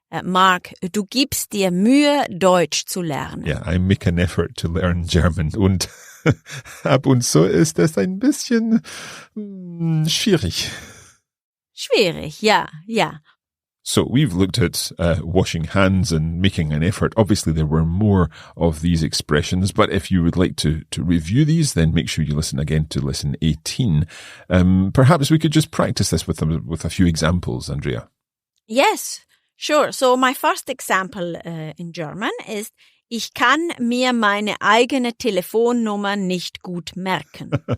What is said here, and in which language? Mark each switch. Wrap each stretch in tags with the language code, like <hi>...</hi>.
<de>Mark, du gibst dir Mühe, Deutsch zu lernen.</de> <en>Yeah, I make an effort to learn German.</en> <de>Und ab und zu ist das ein bisschen schwierig. Schwierig, ja, ja.</de> <en>So we've looked at washing hands and making an effort. Obviously, there were more of these expressions, but if you would like to review these, then make sure you listen again to lesson 18. Perhaps we could just practice this with a few examples, Andrea. Yes, sure. So my first example in German is,</en> <de>ich kann mir meine eigene Telefonnummer nicht gut merken.</de>